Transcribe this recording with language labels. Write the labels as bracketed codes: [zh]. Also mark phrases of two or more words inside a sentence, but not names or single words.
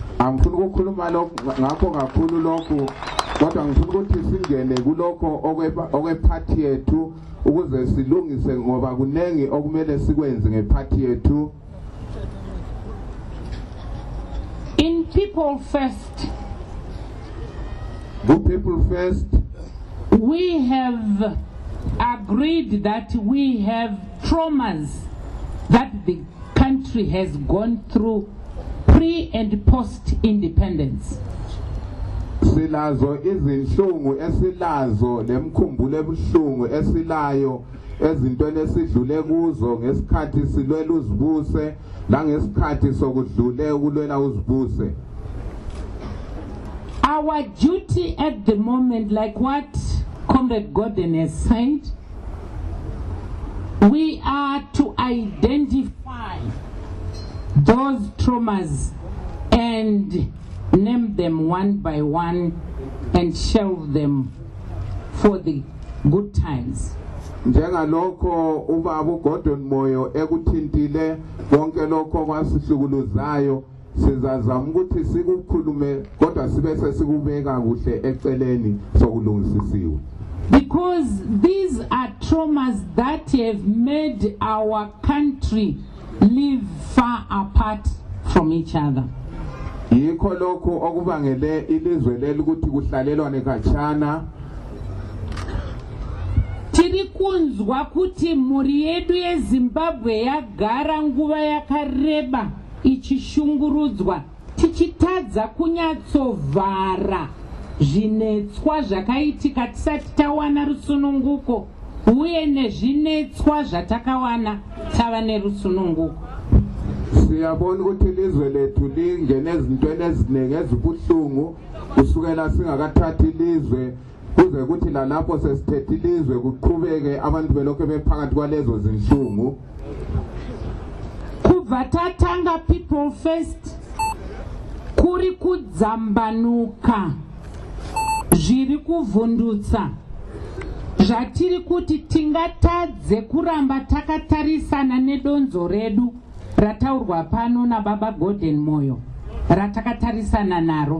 [en] In People First, People First, we have agreed that we have traumas that the country has gone through pre and post independence. [nd] Silazo izinhlungu esilazo lemkhumbulo ebuhlungu esilayo ezintweni esidlule kuzo ngesikhathi silwela uzibuse la ngesikhathi sokudlule ukulwela uzibuse. [en] Our duty at the moment, like what Comrade Gordon has said, we are to identify those traumas and name them one by one and shelve them for the good times. [nd] Njengalokho ubaba uGordon Moyo ekuthintile konke lokho kwasihlukuluzayo sizazama ukuthi sikukhulume kodwa sibe sesikubeka kuhle eceleni sokulungisisiwe. [en] Because these are traumas that have made our country live far apart from each other. [nd] Yikho lokho okubangele ilizwe leli ukuthi kuhlalelwane khatshana. [sn] tiri kunzwa kuti mhuri yedu yeZimbabwe yagara nguva yakareba ichishungurudzwa, tichitadza kunyatsovhara zvinetswa zvakaitika tisati tawana rusununguko, uye nezvinetswa zvatakawana tava nerusununguko. [nd] Siyabona ukuthi ilizwe lethu lingene ezintweni eziningi ezibuhlungu kusukela singakathathi ilizwe kuze kuthi lalapho sesithethe ilizwe kuqhubeke abantu belokho bephakathi kwalezo zinhlungu. [sn] Kubva tatanga People First kuri kudzambanuka zviri kuvhundutsa zvatiri kuti tingatadze kuramba takatarisana nedonzo redu rataurwa pano naBaba Gordon Moyo ratakatarisana naro.